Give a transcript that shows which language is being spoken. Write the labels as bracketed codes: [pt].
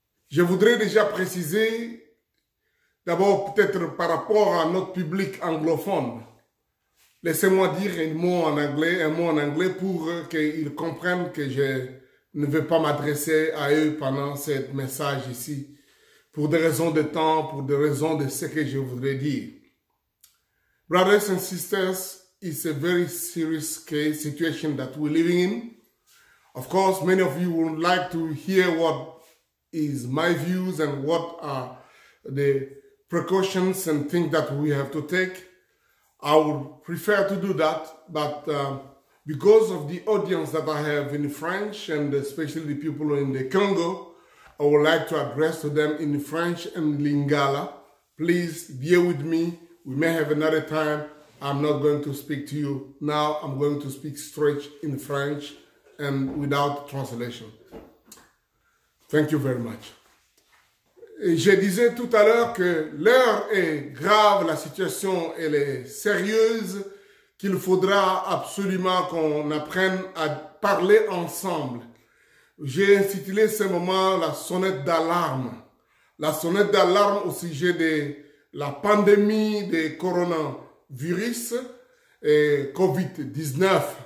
[fr] Je voudrais déjà préciser, d'abord peut-être par rapport à notre public anglophone. Laissez-moi dire un mot en anglais pour qu'ils comprennent que je ne vais pas m'adresser à eux pendant ce message ici, pour des raisons de temps, pour des raisons de ce que je voudrais dire. [en] Brothers and sisters, it's a very serious situation that we're living in. Of course, many of you would like to hear what is my views and what are the precautions and things that we have to take. I would prefer to do that, but because of the audience that I have in French and especially the people in the Congo, I would like to address to them in French and Lingala. Please bear with me. We may have another time. I'm not going to speak to you now. I'm going to speak straight in French and without translation. Thank you very much. [fr] Et je disais tout à l'heure que l'heure est grave, la situation elle est sérieuse, qu'il faudra absolument qu'on apprenne à parler ensemble. J'ai intitulé ce moment la sonnette d'alarme. La sonnette d'alarme au sujet de la pandémie de coronavirus et COVID-19.